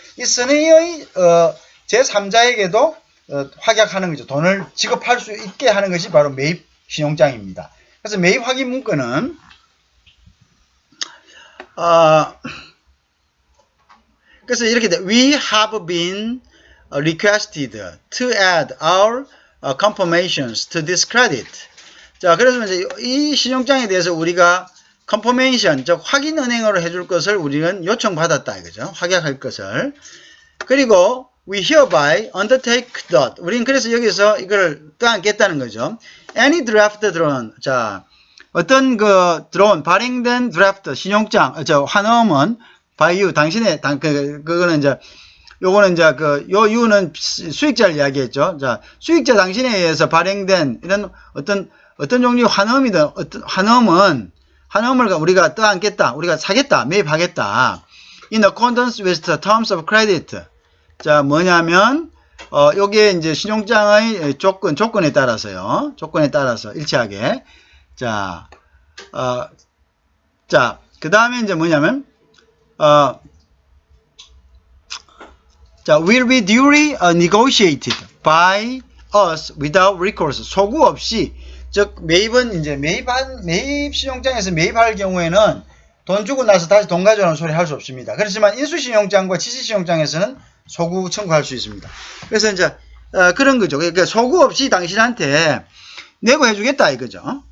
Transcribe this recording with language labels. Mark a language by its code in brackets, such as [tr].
[ko] 이 선의의 제3자에게도 확약하는 거죠. 돈을 지급할 수 있게 하는 것이 바로 매입 신용장입니다. 그래서 매입 확인 문건은 그래서 이렇게 돼. [en] We have been requested to add our confirmations to this credit. [ko] 자, 그래서 이제 이 신용장에 대해서 우리가 confirmation, 즉 확인 은행으로 해줄 것을 우리는 요청받았다 이거죠. 확약할 것을. 그리고 [en] we hereby undertake that. [ko] 우리는 그래서 여기서 이걸 떠안겠다는 거죠. [en] Any draft drawn. [ko] 자, 어떤 그 drawn 발행된 드래프트 신용장, 환음은 [en] by you [ko] 당신의 그거는 이제 요거는 이제 요 you는 수익자를 이야기했죠. 자, 수익자 당신에 의해서 발행된 이런 어떤 종류의 환음이든 환음을 우리가 떠안겠다, 우리가 사겠다, 매입하겠다. [en] In accordance with the terms of credit. [ko] 자, 뭐냐면 요게 이제 신용장의 조건에 따라서요. 조건에 따라서 일치하게. 자, 그 다음에 이제 뭐냐면 자, [en] will be duly negotiated by us without recourse. [ko] 소구 없이, 즉 매입은 이제 매입 신용장에서 매입할 경우에는 돈 주고 나서 다시 돈 가져오는 소리 할 수 없습니다. 그렇지만 인수신용장과 지시신용장에서는 소구 청구할 수 있습니다. 그래서 이제 그런 거죠. 그러니까 소구 없이 당신한테 내고 해주겠다 이거죠.